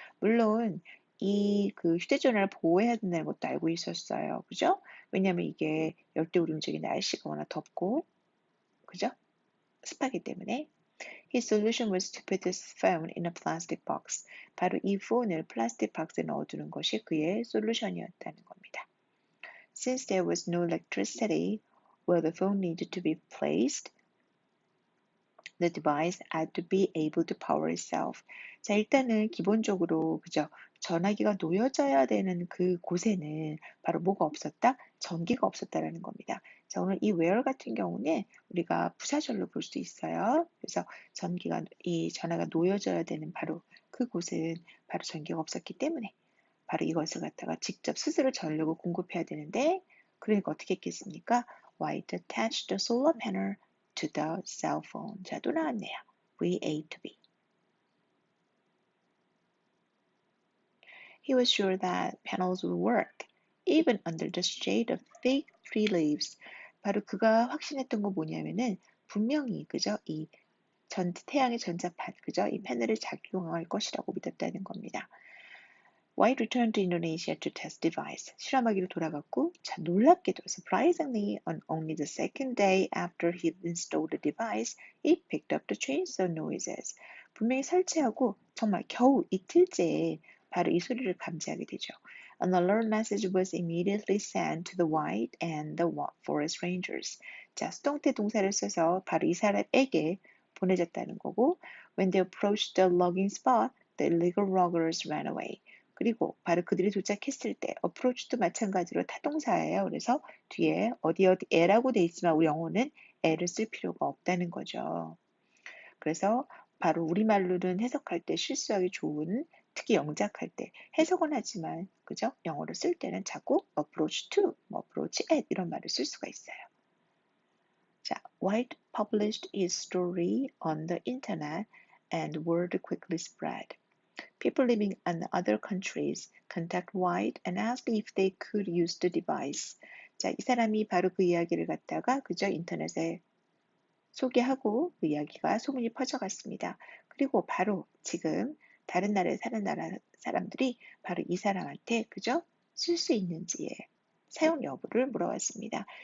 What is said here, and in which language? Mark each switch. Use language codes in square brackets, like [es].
[ko] 물론 이 그 휴대전화를 보호해야 된다는 것도 알고 있었어요. 그죠? 왜냐하면 이게 열대우림 지역의 날씨가 워낙 덥고, 그죠? 습하기 때문에. [en] His solution was to put his phone in a plastic box. [ko] 바로 이 폰을 플라스틱 박스에 넣어두는 것이 그의 솔루션이었다는 겁니다. [en] Since there was no electricity where the phone needed to be placed, the device had to be able to power itself. [ko] 자, 일단은 기본적으로 그죠? 전화기가 놓여져야 되는 그 곳에는 바로 뭐가 없었다? 전기가 없었다라는 겁니다. 자, 오늘 이 where 같은 경우는 우리가 부사절로 볼 수 있어요. 그래서 이 전화가 놓여져야 되는 바로 그곳은 바로 전기가 없었기 때문에 바로 이것을 갖다가 직접 스스로 전력을 공급해야 되는데 그러니까 어떻게 했겠습니까? [en] White attached the solar panel to the cell phone. [ko] 자, 또 나왔네요. VA to be. [en] He was sure that panels would work, even under the shade of thick tree leaves. [ko] 바로 그가 확신했던 거 뭐냐면은 분명히 그죠? 이 태양의 전자판, 그죠? 이 패널이 작용할 것이라고 믿었다는 겁니다. [en] White returned to Indonesia to test device. [ko] 실험하기로 돌아갔고, 자, 놀랍게도, [en] surprisingly, on only the second day after he installed the device, it picked up the chainsaw noises. [ko] 분명히 설치하고 정말 겨우 이틀째에 바로 이 소리를 감지하게 되죠. [en] An alert message was immediately sent to the White and the Forest Rangers. [ko] 자, 수동태 동사를 써서 바로 이 사람에게 보내졌다는 거고, [en] when they approached the logging spot, the illegal loggers ran away. [ko] 그리고 바로 그들이 도착했을 때 approach도 마찬가지로 타동사예요. 그래서 뒤에 어디 에라고 돼 있지만 우리 영어는 에를 쓸 필요가 없다는 거죠. 그래서 바로 우리말로는 해석할 때 실수하기 좋은 특히 영작할 때 해석은 하지만 그죠? 영어로 쓸 때는 자꾸 approach to, approach at 이런 말을 쓸 수가 있어요. [en] 자, White published his story on the internet and word quickly spread. People living in other countries contact White and asked if they could use the device. [ko] 자, 이 사람이 바로 그 이야기를 갖다가 그저 인터넷에 소개하고 그 이야기가 소문이 퍼져갔습니다. 그리고 바로 지금 다른 나라에 사는 사람들이 바로 이 사람한테 그저 쓸 수 있는지에 사용 여부를 물어봤습니다.